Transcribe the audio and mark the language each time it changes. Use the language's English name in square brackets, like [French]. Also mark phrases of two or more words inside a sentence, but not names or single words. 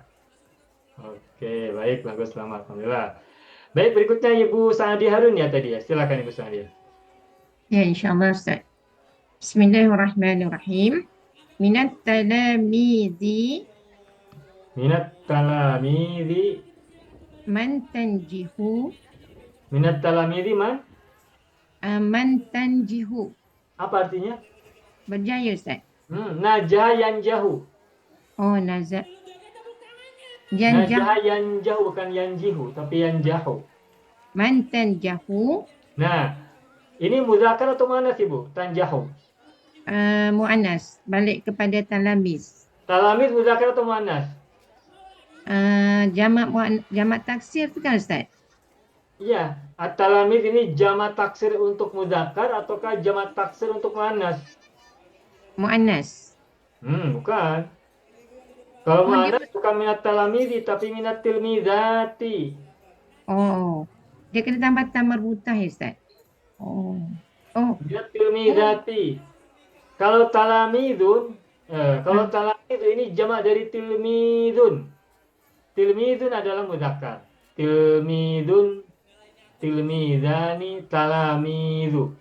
[Indonesian] Oke, baik, bagus, selamat, alhamdulillah. Baik, berikutnya Ibu Saadi Harun ya tadi ya. Silakan Ibu Saadi. Ya, insyaAllah Ustaz. Bismillahirrahmanirrahim. [Arabic] من التلاميذ من التلاميذ, من تنجح من التلاميذ من, من تنجح. [Indonesian] apa artinya? [Malay] Berjaya Ustaz. Najah yang jauh. Oh, nazak. Najah yang jauh, bukan yang jihu, tapi yang jauh. [Arabic] من تنجح [Indonesian] Nah, ini muzakkar atau muannas Ibu? Tanjahu. [Malay] mu'annas. Balik kepada talamis. [Indonesian] Talamid muzakkar atau muannas? [Malay] Jamak taksir tu kan Ustaz? [Indonesian] Iya, at-talamid ini jamak taksir untuk muzakkar ataukah jamak taksir untuk muannas? [Malay] Mu'annas. [Indonesian] Bukan. Kalau muannas bukan [Arabic] من التلاميذ [Indonesian] tapi [Arabic] من التلميذات. [Malay] Oh, dia kena tambah marbutah ya Ustaz? Oh. [Arabic] من التلميذات. [Indonesian] Kalau talamidun, talamidun ini jamak dari tilmidun. Tilmidun adalah muzakkar. [Arabic] تلميذ، تلميذان، تلاميذ.